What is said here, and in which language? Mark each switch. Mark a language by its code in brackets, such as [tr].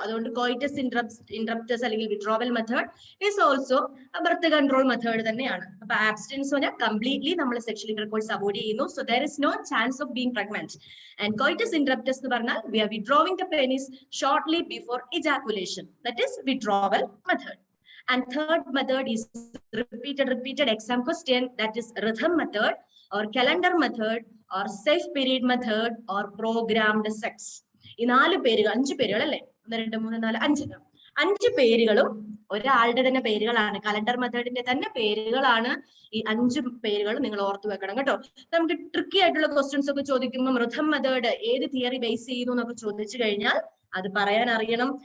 [ml] അതുകൊണ്ട് coitus interruptus അല്ലെങ്കിൽ withdrawal method [en] is also birth control method [ml] തന്നെയാണ്. അപ്പൊ ആബ്സ്റ്റൻസ് പറഞ്ഞാൽ കംപ്ലീറ്റ്ലി നമ്മൾ സെക്ഷൽ ഇന്റർകോഴ്സ് അവോയ്ഡ് ചെയ്യുന്നു. [en] So there is no chance of being pregnant. And coitus interruptus [ml] എന്ന് പറഞ്ഞാൽ [en] We are withdrawing the penis shortly before ejaculation, that is withdrawal method. And third method is repeated exam question, that is rhythm method or calendar method or safe period method or programmed sex. [ml] ഈ 4 പേരുകൾ 5 പേരുകൾ അല്ലേ, 1 2 3 4 5 പേരുകളും ഒരാളുടെ തന്നെ പേരുകളാണ്. Calendar മെത്തേഡിന്റെ തന്നെ പേരുകളാണ് ഈ 5 പേരുകൾ. നിങ്ങൾ ഓർത്തു വെക്കണം കേട്ടോ. നമുക്ക് ട്രിക്കി ആയിട്ടുള്ള ക്വസ്റ്റ്യൻസ് ഒക്കെ ചോദിക്കുമ്പോൾ റിഥം മെത്തേഡ് ഏത് തിയറി ബേസ് ചെയ്യുന്നു എന്നൊക്കെ ചോദിച്ചു കഴിഞ്ഞാൽ അത് പറയാൻ അറിയണം.